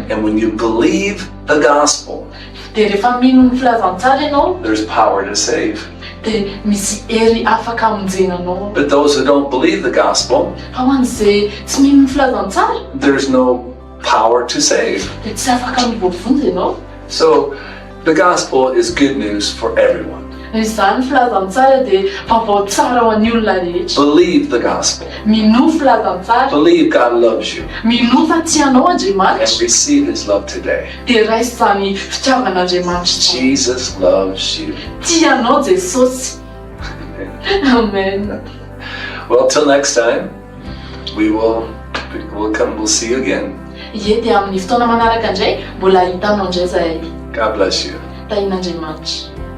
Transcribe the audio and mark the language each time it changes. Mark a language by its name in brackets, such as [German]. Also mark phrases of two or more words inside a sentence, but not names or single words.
[English] And when you believe the gospel, [Malagasy] Dia rehefa mino ny filazantsara ianao, [English] there's power to save. [Malagasy] dia misy hery afaka hamonjenanao. [English] But those who don't believe the gospel, [Malagasy] Fa ho an'izay tsy mino ny filazantsara, [English] there's no power to save. [Malagasy] dia tsy afaka mivoavonjy ianao. [English] So the gospel is good news for everyone. [Malagasy] Izany filazantsara dia vaovao tsara ho an'ny olona rehetra. [English] Believe the gospel. [Malagasy] Mino filazantsara, [English] Believe God loves you. [Malagasy] mino fa tianao [English] And [Malagasy] Andriamanitra, [English] receive His love today. [Malagasy] dia raisy izany fitiavan'Andriamanitra. [English] Jesus loves you. [Malagasy] Tianao Jesosy. Amen. [English] Well, till next time, we'll see you again. [Malagasy] Ie, dia amin'ny fotoana manaraka indray mbola hitanao indray zahay. [English] God bless you. [Malagasy] Tahin'Andriamanitra.